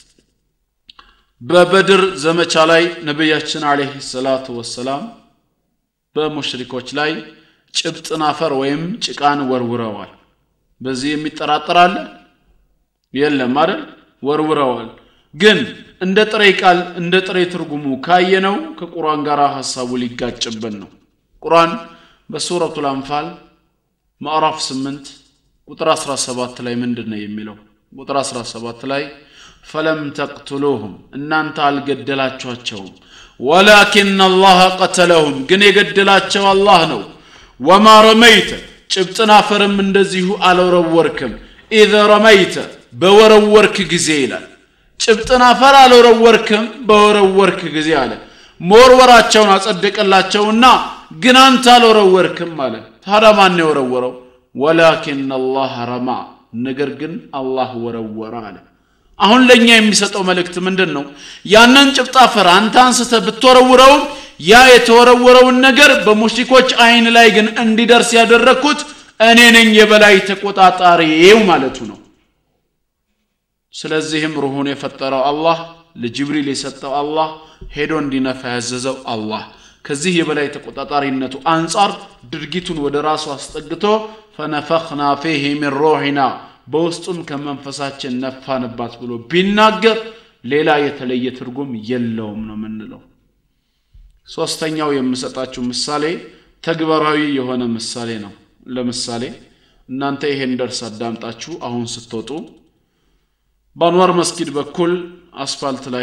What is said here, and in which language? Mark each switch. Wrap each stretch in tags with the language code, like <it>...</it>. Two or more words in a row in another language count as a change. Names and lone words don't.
<am>በበድር ዘመቻ ላይ ነብያችን</am> <ar>عليه الصلاة والسلام</ar> <am>በሙሽሪኮች ላይ ጭብጥን አፈር ወይም ጭቃን ወርውረዋል በዚህ የሚጠራጠራል የለም አይደል ወርውረዋል ግን እንደ ጥሬ ቃል እንደ ጥሬ ትርጉሙ ካየነው ከቁርአን ጋር ሐሳቡ ሊጋጭብን ነው ቁርአን በሱረቱል አንፋል ማዕራፍ 8 ቁጥር 17 ላይ ምንድነው የሚለው? ቁጥር 17 ላይ</am> <ar>فلم تقتلوهم</ar> <am>እናንተ አልገደላችኋቸውም</am> <ar>ولكن الله قتلهم</ar> <am>ግን የገደላቸው አላህ ነው</am> <ar>وما رميت</ar> <am>ጭብጥና ፈርም እንደዚሁ አልወረወርክም</am> <ar>اذا رميت</ar> <am>በወረወርክ ጊዜ ይላል ጭብጥና ፈር አልወረወርክም በወረወርክ ጊዜ አለ ሞርወራቸውን አጸደቀላቸውና ግን አንተ አልወረወርክም ማለት ታዲያ ማን ነው የወረወረው</am> <ar>ولكن الله رمى</ar> <am>ነገር ግን አላህ ወረወረ አለ አሁን ለኛ የሚሰጠው መልእክት ምንድነው ያንን ጭብጣ ፈር አንተ አንስተ ብትወረውረው ያ የተወረወረውን ነገር በሙሽሪኮች አይን ላይ ግን እንዲደርስ ያደረኩት እኔ ነኝ የበላይ ተቆጣጣሪው ማለቱ ነው ስለዚህም ሩሁን የፈጠረው አላህ ለጅብሪል የሰጠው አላህ ሄዶ እንዲነፋ ያዘዘው አላህ ከዚህ የበላይ ተቆጣጣሪነቱ አንፃር ድርጊቱን ወደ ራሱ አስጠግቶ</am> <ar>فنفخنا فيه من روحنا</ar> <am>በውስጡም ከመንፈሳችን ነፋንባት ብሎ ቢናገር ሌላ የተለየ ትርጉም የለውም ነው ምንለው ሶስተኛው የምሰጣችሁ ምሳሌ ተግባራዊ የሆነ ምሳሌ ነው ለምሳሌ እናንተ ይሄን ደርስ አዳምጣችሁ አሁን ስትወጡ በአንዋር መስጊድ በኩል አስፋልት ላይ</am>